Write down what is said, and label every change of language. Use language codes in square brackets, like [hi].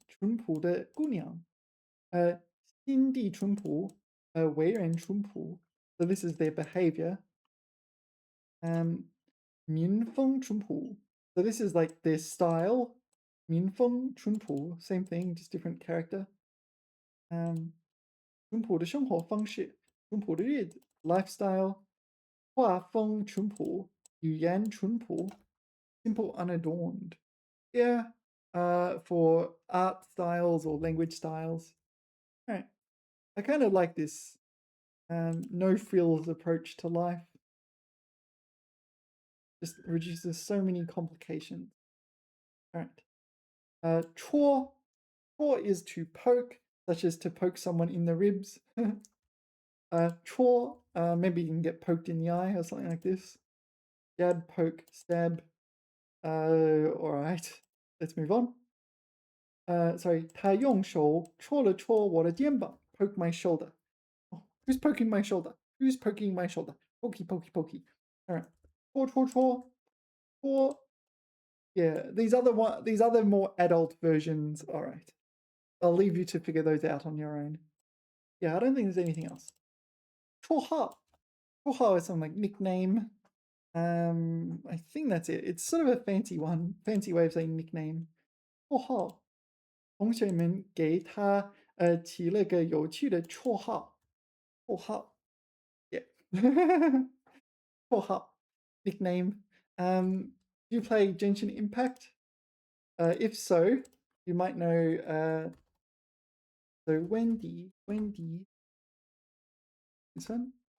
[zh] 淳朴的姑娘.心地淳朴, 为人淳朴. [en] So this is their behavior. [zh] 民风淳朴. [en] So this is like their style. 民风淳朴, same thing, just different character. [zh] 淳朴的生活方式, 淳朴的日子, lifestyle. 画风淳朴, 语言淳朴, simple, unadorned. [en] Yeah, for art styles or language styles. All right. I kind of like this no frills approach to life. Just reduces so many complications. All right. 戳. 戳 is to poke, such as to poke someone in the ribs. Chor, maybe you can get poked in the eye or something like this. Jab, poke, stab. All right, let's move on. [zh] Sorry, 他用手戳了戳我的肩膀 poke my shoulder. [en] Oh, who's poking my shoulder? Who's poking my shoulder? Pokey, pokey, pokey. All right, 戳戳戳戳. Yeah, these other more adult versions. All right, I'll leave you to figure those out on your own. Yeah, I don't think there's anything else. [zh] 绰号. [en] 绰号 is something like nickname. I think that's it. It's sort of a fancy way of saying nickname. [zh] 绰号，同学们给他起了个有趣的绰号。绰号 yeah. [en] 绰号 nickname. Do you play Genshin Impact? If so, you might know. So Wendy, this one.